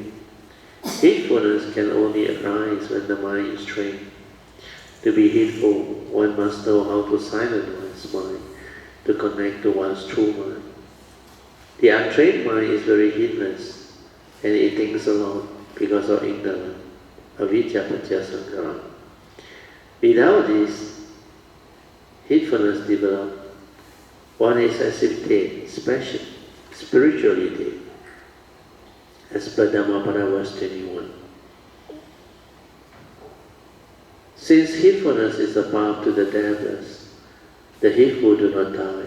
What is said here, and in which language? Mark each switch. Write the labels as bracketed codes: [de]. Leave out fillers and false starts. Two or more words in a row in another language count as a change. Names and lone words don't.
[en] Heedfulness can only arise when the mind is trained. To be heedful, one must know how to silence one's mind, to connect to one's true mind. The untrained mind is very heedless, and it thinks a lot because of ignorance, [pi] avijja paccaya sankara. [en] Without this, heedfulness develops. One is as if dead, special, spiritually dead, as per Dhammapada verse 21. Since heedfulness is the path to the deathless, the heedful do not die.